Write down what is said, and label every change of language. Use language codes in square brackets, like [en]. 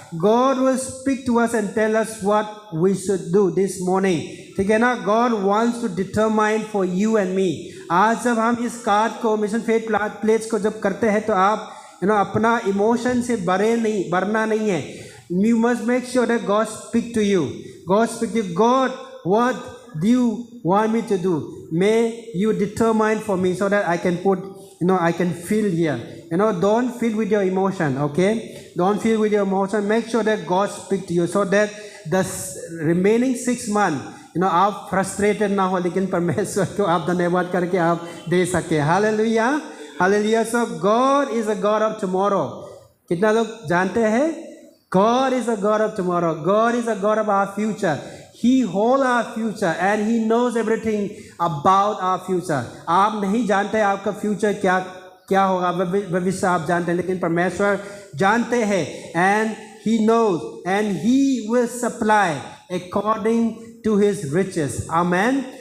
[en] God will speak to us and tell us what we should do this morning. [hi] ठीक है ना? [en] God wants to determine for you and me. [hi] आज जब हम इस card को, मिशन फेथ प्लेज को जब करते हैं, तो आप अपना इमोशन से भरना नहीं है. [en] You must make sure that God speak to you. God speak to. God what do you want me to do? May you determine for me so that I can put, I can feel here. Don't feel with your emotion, okay? Don't feel with your emotion. Make sure that God speak to you so that the remaining 6 months, [hi] आप frustrated ना हो, लेकिन परमेश्वर को आप धन्यवाद करके आप दे सके. [en] Hallelujah, hallelujah. So God is a God of tomorrow. [hi] कितना लोग जानते हैं? [en] God is a God of tomorrow. God is a God of our future. He holds our future and He knows everything about our future. [hi] आप नहीं जानते आपका future क्या होगा, भविष्य आप जानते हैं, लेकिन परमेश्वर जानते हैं. [en] And He knows and He will supply according to His riches. Amen.